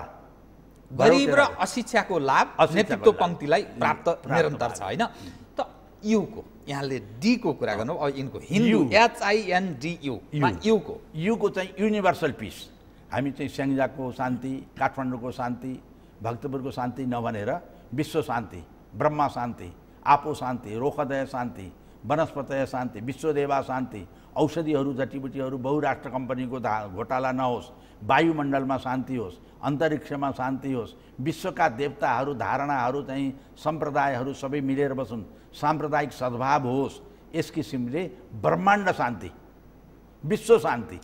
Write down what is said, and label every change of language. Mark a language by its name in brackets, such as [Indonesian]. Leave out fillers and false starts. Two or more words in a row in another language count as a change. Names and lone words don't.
[Nepali] गरिब र अशिक्षाको लाभ नेतृत्व पङ्क्तिलाई प्राप्त निरन्तर छ होइन। त युको यहाँले डीको कुरा गर्नु, अब यिनको हिन्दू HINDU युको युको चाहिँ [English] universal peace. [Nepali] हामी चाहिँ स्याङ्जाको शान्ति, काठमाडौँको शान्ति, भक्तपुरको शान्ति नभनेर विश्व शान्ति, ब्रह्मा शान्ति, [Sanskrit] आपो शान्ति, रोखदय शान्ति, वनस्पतय शान्ति, विश्वदेवा शान्ति, [Nepali] औषधिहरू जडीबुटीहरू बहुराष्ट्र कम्पनीको घोटाला नहोस्, वायुमण्डलमा शान्ति होस्, अन्तरिक्षमा शान्ति होस्, विश्वका देवताहरू धारणाहरू चाहिँ सम्प्रदायहरू सबै मिलेर बसुन्, साम्प्रदायिक सद्भाव होस्। यस किसिमले ब्रह्माण्ड शान्ति, विश्व शान्ति।